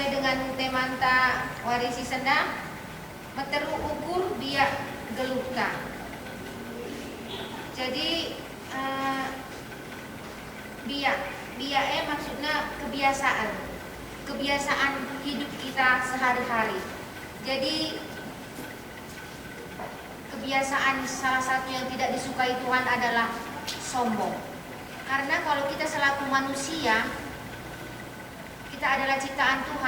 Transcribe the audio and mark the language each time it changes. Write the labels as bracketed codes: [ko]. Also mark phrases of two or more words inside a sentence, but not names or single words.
[btx] dengan temanta warisi senda meteru ukur biak gelukka. [id] Jadi biak maksudnya kebiasaan hidup kita sehari-hari. Jadi kebiasaan salah satu yang tidak disukai Tuhan adalah sombong. Karena kalau kita selaku manusia, kita adalah ciptaan Tuhan.